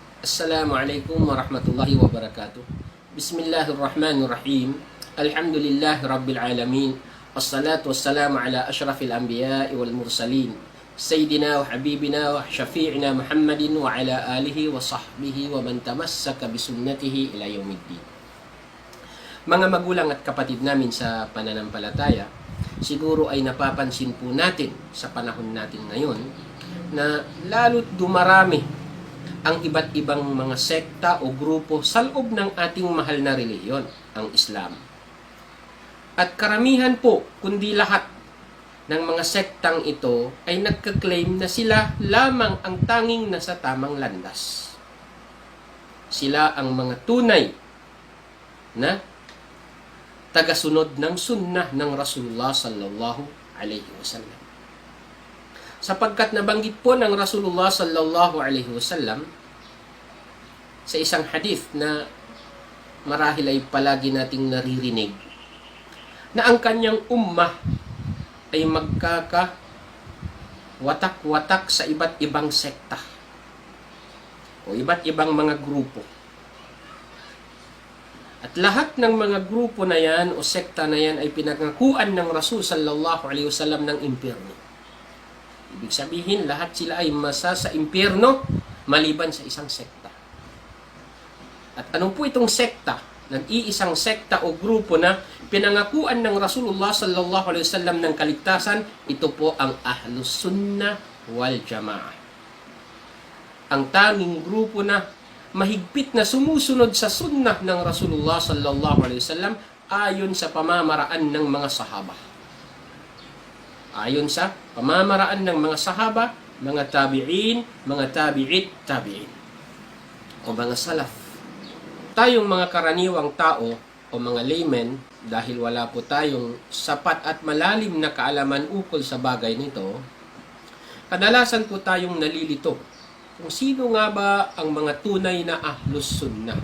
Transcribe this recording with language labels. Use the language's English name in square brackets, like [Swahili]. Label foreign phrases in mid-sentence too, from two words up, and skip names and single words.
[Arabic] السلام عليكم ورحمة الله وبركاته. بسم الله الرحمن الرحيم. الحمد لله رب العالمين. والصلاة والسلام على أشرف الأنبياء والمرسلين. سيدنا وحبيبنا وشفيعنا محمد وعلى آله وصحبه ومن تمسك بسنته إلى يوم الدين. [Filipino] Mga magulang at kapatid namin sa pananampalataya, siguro ay napapansin po natin sa panahon natin ngayon na lalo't dumarami ang iba't ibang mga sekta o grupo sa loob ng ating mahal na relihiyon, ang Islam. At karamihan po, kundi lahat ng mga sektang ito ay nagka-claim na sila lamang ang tanging nasa tamang landas. Sila ang mga tunay na tagasunod ng sunnah ng Rasulullah [Arabic] صلى الله عليه وسلم. [Filipino] Sapagkat nabanggit po ng Rasulullah [Arabic] صلى الله عليه وسلم [Filipino] sa isang hadith na marahil ay palagi nating naririnig na ang kanyang ummah ay magkaka-watak-watak sa iba't ibang sekta o iba't ibang mga grupo. At lahat ng mga grupo na yan o sekta na yan ay pinangakuan ng Rasul [Arabic] صلى الله عليه وسلم [Filipino] ng impyerno. Ibig sabihin, lahat sila ay masa sa impyerno maliban sa isang sekta. At ano po itong sekta? Nag-iisang sekta o grupo na pinangakuan ng Rasulullah [Arabic] صلى الله عليه وسلم [Filipino] ng kaligtasan, ito po ang Ahlus Sunnah wal Jamaah. Ang tanging grupo na mahigpit na sumusunod sa sunnah ng Rasulullah [Arabic] صلى الله عليه وسلم [Filipino] ayon sa pamamaraan ng mga sahaba. Ayon sa pamamaraan ng mga sahaba, mga tabi'in, mga tabi'in, o mga salaf. Tayong mga karaniwang tao o mga laymen, dahil wala po tayong sapat at malalim na kaalaman ukol sa bagay nito, kadalasan po tayong nalilito kung sino nga ba ang mga tunay na Ahlus Sunnah.